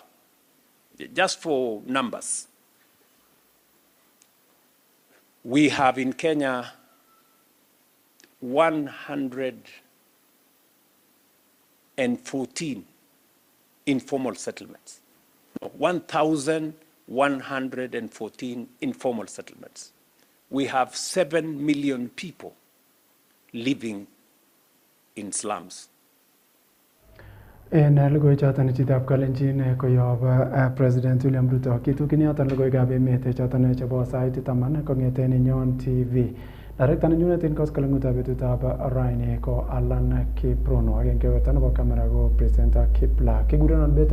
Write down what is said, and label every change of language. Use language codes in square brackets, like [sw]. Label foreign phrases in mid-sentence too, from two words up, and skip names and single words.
[en] Just for numbers, we have in Kenya 114 informal settlements. 1,114 informal settlements. We have 7 million people living in slums. [kln] En lugoi choton chitab Kalenjin koyob President William Ruto kitukini yoton Logoiywekab Emet choton chebo sait 10 kong'eten Nenyon TV. Director nenyunet en koskoleng'utab betutab raini ko Alan Kiprono ak en kebeberta nebo camera ko presenter Kipla.